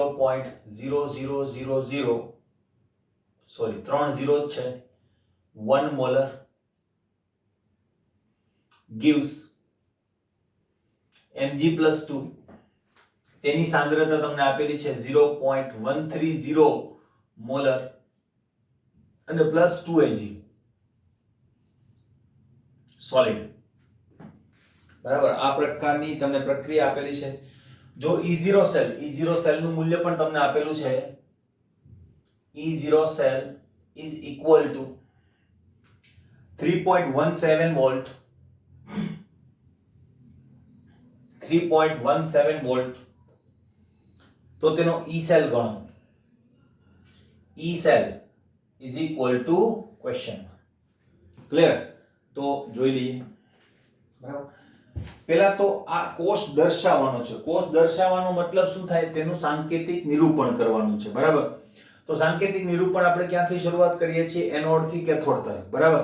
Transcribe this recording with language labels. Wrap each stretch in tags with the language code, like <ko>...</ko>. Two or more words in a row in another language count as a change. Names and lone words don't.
<gu>0.0000 સોરી 30 છે 1</gu> <en>molar gives</en> <gu>Mg+2, તેની સાંદ્રતા તમને આપેલી છે 0.130 મોલર અને પ્લસ 2Ag સોલિડ બરાબર. આ પ્રકારની તમને પ્રક્રિયા આપેલી છે. જો E0 સેલ નું મૂલ્ય પણ તમને આપેલું છે.</gu> <en>E0 સેલ is equal to 3.17 વોલ્ટ 3.17 વોલ્ટ.</en> <gu>તો તેનો E સેલ ગણો. E સેલ</gu> <en>is equal to question.</en> <gu>ક્લિયર? તો જોઈ લઈએ બરાબર. પહેલા તો આ કોષ દર્શાવવાનો છે. કોષ દર્શાવવાનો મતલબ શું થાય? તેનું સાંકેતિક નિરૂપણ કરવાનું છે બરાબર. તો સાંકેતિક નિરૂપણ આપણે ક્યાંથી શરૂઆત કરીએ છીએ? એનોડ થી કેથોડ તરફ બરાબર.</gu>